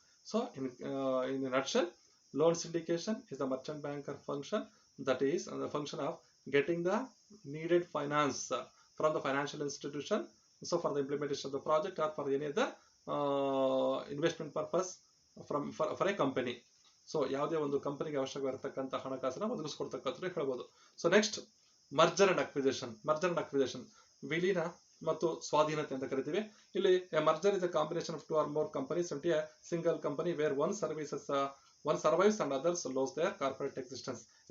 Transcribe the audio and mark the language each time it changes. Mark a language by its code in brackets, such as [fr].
[en] So in a nutshell, loan syndication is the merchant banker function, that is the function of getting the needed finance from the financial institution, so for the implementation of the project or for any other investment purpose for a company. [kn] So ಯಾವುದೇ ಒಂದು ಕಂಪನಿಗೆ ಅವಶ್ಯಕವಾಗಿರತಕ್ಕಂಥ ಹಣಕಾಸನ್ನ ಒದಗಿಸ್ಕೊಡ್ತಕ್ಕಂಥ ಹೇಳ್ಬೋದು. [en] so next merger and acquisition [kn] ವಿಲೀನ ಮತ್ತು ಸ್ವಾಧೀನತೆ ಅಂತ ಕರಿತೀವಿ. ಇಲ್ಲಿ [en] Merger is a combination of 2 or more companies into a single company where one survives and others lose their corporate existence.